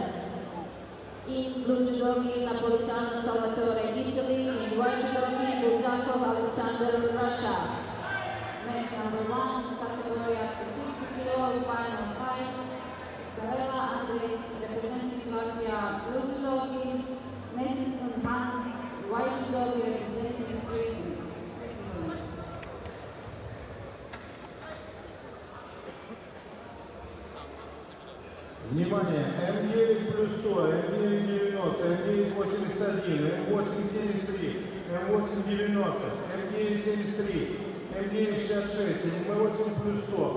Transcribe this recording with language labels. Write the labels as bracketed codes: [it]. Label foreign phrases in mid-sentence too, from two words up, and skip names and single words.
[en] In blue judogi, Napolitano Salvatore, Italy, in white judogi, Buzakov Alexander, Russia. Mat number 1, category up to 60 kilo, final 5. Garela Andres, representing Latvia, blue judogi. Messinson Hans, white judogi, representing Sweden. [ru] Внимание, М9 плюс 40, М9 90, М9 81, М8 73, М8 90, М9 73, М9 66, М8 плюс 100.